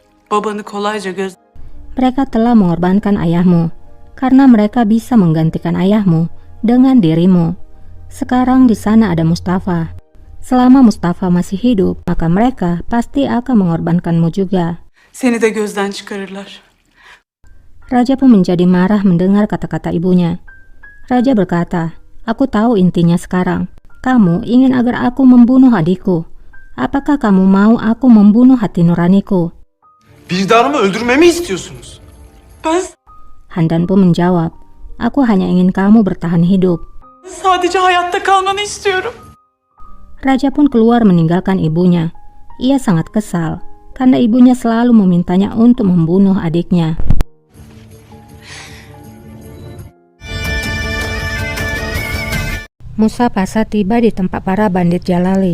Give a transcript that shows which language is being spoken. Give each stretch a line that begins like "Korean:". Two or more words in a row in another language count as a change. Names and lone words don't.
Turkish: babanı kolayca göz...
Indonesian: Mereka telah mengorbankan ayahmu, karena mereka bisa menggantikan ayahmu dengan dirimu. Sekarang di sana ada Mustafa. Selama Mustafa masih hidup, maka mereka pasti akan mengorbankanmu juga.
Turkish: Seni de gözden çıkarırlar.
Indonesian: Raja pun menjadi marah mendengar kata-kata ibunya. Raja berkata, "Aku tahu intinya sekarang. Kamu ingin agar aku membunuh adikku. Apakah kamu mau aku membunuh hati nuraniku?"
Turkish: Vicdanımı öldürmemi istiyorsunuz. Ben
Indonesian: Handan pun menjawab, "Aku hanya ingin kamu bertahan hidup."
Turkish: sadece hayatta kalmanı istiyorum.
Indonesian: Raja pun keluar meninggalkan ibunya. Ia sangat kesal karena ibunya selalu memintanya untuk membunuh adiknya. Musa Pasa tiba di tempat para bandit Jalali.